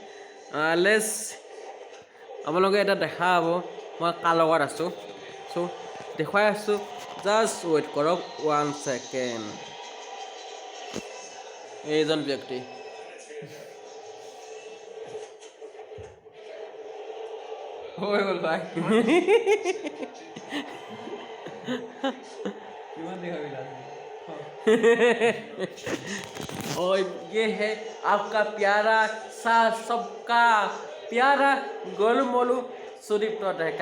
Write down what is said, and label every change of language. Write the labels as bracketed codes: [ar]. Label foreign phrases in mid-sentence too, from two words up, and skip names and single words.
[as] আপোনালোকে এতিয়া দেখা হ'ব মই কাৰ লগত আছোঁ। চ' দেখুৱাই আছোঁ, [en] just wait [as] কৰক 1 ছেকেণ্ড। এইজন ব্যক্তি হৈ গ'ল ভাই। [hi] और ये है आपका प्यारा सा सबका प्यारा गोलू मोलू सुदीप्ता ढेका।